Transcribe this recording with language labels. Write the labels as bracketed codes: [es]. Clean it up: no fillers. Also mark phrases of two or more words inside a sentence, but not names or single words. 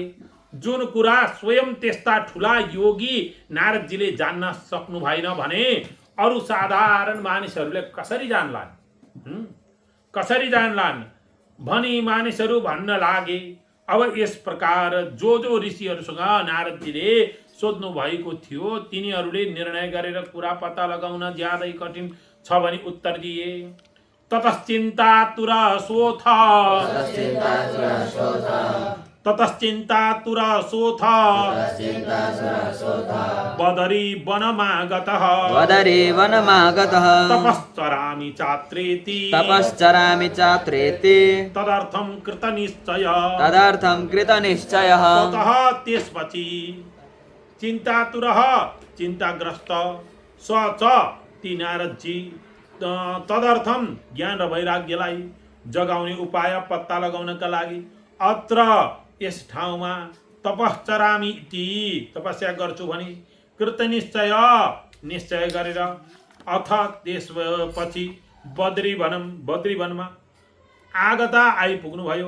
[ne] जुन कुरा स्वयं त्यस्ता ठुला योगी नारदजीले जान्न सक्नु भएन भने अरू साधारण मानिसहरूले कसरी जान्लान् भनी मानिसहरू भन्न लागे। अब यस प्रकार जो ऋषिहरूसँग नारदजीले सोध्नु भएको थियो तिनीहरूले निर्णय गरेर कुरा पत्ता लगाउन ज्यादै कठिन छ भनी उत्तर दिए। [sa] ततश्चिन्तातुर सोथ बदरी वनमागतः तपश्चरामि चात्रेति तदर्थं कृतनिश्चयः ततः त्यसपछि [ne] चिन्तातुरः चिन्ताग्रस्त [sa] स च [ne] ती नारदजी तदर्थम ज्ञान र वैराग्यलाई जगाउने उपाय पत्ता लगाउनका लागि अत्र यस ठाउँमा [sa] तपश्चरामि इति [ne] तपस्या गर्छु भनी निश्चय गरेर अथ त्यसपछि बद्रीवनमा आगता आइपुग्नु भयो।